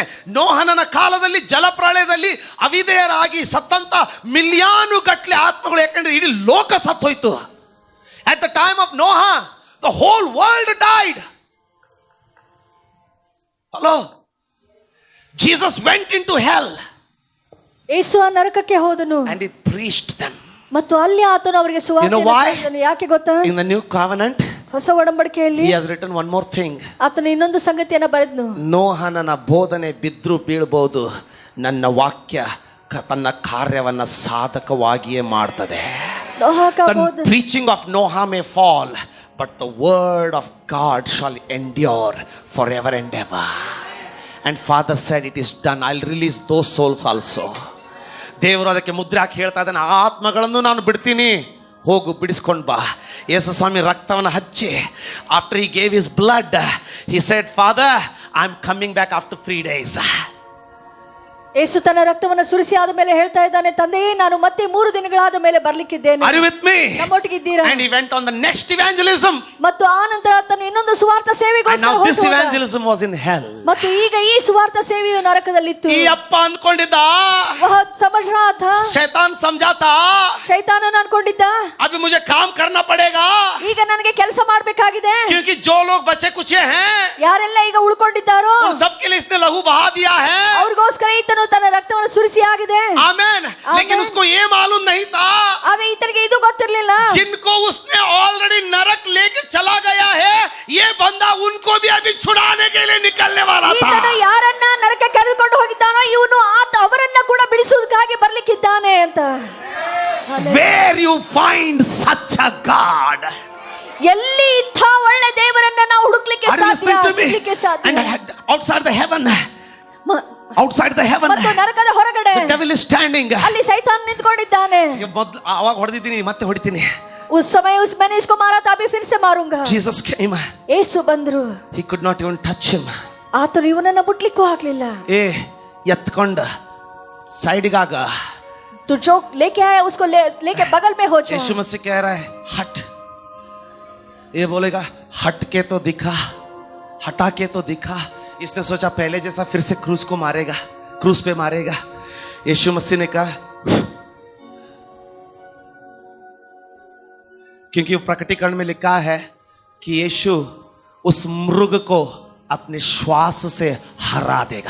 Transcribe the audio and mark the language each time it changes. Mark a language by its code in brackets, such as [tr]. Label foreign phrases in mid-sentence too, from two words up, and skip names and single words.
[kn] ನೋಹನನ ಕಾಲದಲ್ಲಿ ಜಲಪ್ರಳಯದಲ್ಲಿ ಅವಿಧೇಯರಾಗಿ ಸತ್ತಂತ ಮಿಲಿಯಾನು ಗಟ್ಟಲೆ ಆತ್ಮಗಳು, ಯಾಕಂದ್ರೆ ಇಡೀ ಲೋಕ ಸತ್ತೋಯ್ತು. [en] at the time of Noah the whole world died. hello, Jesus went in to hell. [kn] ಯೇಸು ನರಕಕ್ಕೆ ಹೋದನು [en] and he preached them. [kn] ಮತ್ತು ಅಲ್ಲಿ ಆತನು ಅವರಿಗೆ ಸುವಾರ್ತೆಯನ್ನು ಸಾರಿದನು. ಯಾಕೆ ಗೊತ್ತಾ? [en] In the new covenant [kn] ಹೊಸ ಒಡಂಬಡಿಕೆಯಲ್ಲಿ [en] he has written one more thing. [kn] ಆತನು ಇನ್ನೊಂದು ಸಂಗತಿಯನ್ನು ಬರೆದನು. ನೋಹನನ ಬೋಧನೆ ಬಿದ್ರು ಬೀಳ್ಬಹುದು, ನನ್ನ ವಾಕ್ಯ ತನ್ನ ಕಾರ್ಯವನ್ನ ಸಾಧಕವಾಗಿಯೇ ಮಾಡ್ತದೆ. [en] The preaching of Noah may fall, but the word of God shall endure forever and ever. And Father said, it is done. I'll release those souls also. [kn] ದೇವರು ಅದಕ್ಕೆ ಮುದ್ರೆ ಹಾಕಿ ಹೇಳ್ತಾ ಇದ್ದಾನೆ, ಆ ಆತ್ಮಗಳನ್ನು ನಾನು ಬಿಡ್ತೀನಿ, ಹೋಗು ಬಿಡಿಸ್ಕೊಂಡು ಬಾ. ಯೇಸು ಸ್ವಾಮಿ ರಕ್ತವನ್ನು ಹಚ್ಚಿ, [en] after he gave his blood, he said, father, I am coming back after 3 days. [kn] ಯೇಸು ತನ್ನ ರಕ್ತವನ್ನು ಸುರಿಸಿ ಆದ ಮೇಲೆ ಹೇಳ್ತಾ ಇದ್ದಾನೆ, ತಂದೆಯೇ, ನಾನು ಮತ್ತೆ 3 ದಿನಗಳಾದ ಮೇಲೆ ಬರ್ಲಿಕ್ಕಿದ್ದೇನೆ. [en] Are you with me? [kn] ನಮ್ಮೊಟ್ಟಿಗೆ ಇದ್ದೀರಾ? [en] And he went on the next evangelism. [kn] ಮತ್ತು ಆ ನಂತರ ಆತನು ಇನ್ನೊಂದು ಸುವಾರ್ಥ ಸೇವೆಗೋಸ್ಕರ ಹೋದ. [en] This [kn] ಹೋದ. [en] evangelism was in hell. [kn] ಮತ್ತು ಈಗ ಈ ಸುವಾರ್ಥ ಸೇವೆಯು ನರಕದಲ್ಲಿತ್ತು. ಈ ಅಪ್ಪ ಅನ್ಕೊಂಡಿದ್ದ, [hi] समझ रहा था, शैतान समझा था, [kn] ಶೈತಾನನ ಅನ್ಕೊಂಡಿದ್ದ, [hi] अभी मुझे काम करना पड़ेगा, [kn] ಈಗ ನನಗೆ ಕೆಲಸ ಮಾಡಬೇಕಾಗಿದೆ, [hi] क्योंकि जो लोग बचे कुचे हैं, [kn] ಯಾರೆಲ್ಲ ಈಗ ಉಳ್ಕೊಂಡಿದ್ದಾರೋ [hi] उन सबके लिए इसने लहू बहा दिया है. [kn] ಅವ್ರಿಗೋಸ್ಕರ ಈತನು ತನ್ನ ರಕ್ತವನ್ನು ಸುರಿಸಿ ಆಗಿದೆ. [hi] आमेन. लेकिन उसको ये मालूम नहीं था, [kn] ಆದ್ರೆ ಈತನಿಗೆ ಇದು ಗೊತ್ತಿರಲಿಲ್ಲ, [hi] जिनको उसने ऑलरेडी नरक लेके चला गया है, ये बंदा उनको भी अभी छुड़ाने के लिए निकलने वाला था. [kn] ಈತನು ಯಾರನ್ನ ನರಕ ಕರೆದುಕೊಂಡು ಹೋಗಿದ್ದಾನೋ ಇವನು ಅವರನ್ನ ಕೂಡ ಬಿಡಿಸುವುದಕ್ಕಾಗಿ ಬರ್ಲಿಕ್ಕಿದ್ದಾನೆ ಅಂತ. [en] where you find such a god, [kn] ಎಲ್ಲಿ ಇಂಥ ಒಳ್ಳೆ ದೇವರನ್ನ ನಾವು ಹುಡುಕ್ಲಿಕ್ಕೆ ಸಾಧ್ಯ, ಸಿಗ್ಲಿಕ್ಕೆ ಸಾಧ್ಯ. [en] outside the heaven, outside the heaven, [kn] ಮತ್ತು ನರಕದ ಹೊರಗಡೆ [en] the devil is standing. [kn] ಅಲ್ಲಿ ಸೈತಾನ್ ನಿಂತ್ಕೊಂಡಿದ್ದಾನೆ. ಮೊದಲು ಅವಾಗ ಹೊಡೆದಿದ್ದೀನಿ, ಮತ್ತೆ ಹೊಡಿತೀನಿ. [hi] उस समय उस मैंने इसको मारा था, अभी फिर से मारूंगा. [en] Jesus came. [kn] ಯೇಸು ಬಂದ್ರು. [en] He could not even touch him. [kn] ಆತನು ಇವನನ್ನ ಮುಟ್ಲಿಕ್ಕೂ ಆಗ್ಲಿಲ್ಲ. ಎತ್ಕೊಂಡ ಸೈಡ್ಗಾಗ [hi] तू जो लेके आया उसको लेके बगल में हो जा. यीशु मसीह कह रहा है हट. ये बोलेगा हट के तो दिखा, हटा के तो दिखा. इसने सोचा पहले जैसा फिर से क्रूस को मारेगा, क्रूस पे मारेगा. यीशु मसीह ने कहा, क्योंकि प्रकटीकरण में लिखा है कि यीशु उस मृग को अपने श्वास से हरा देगा.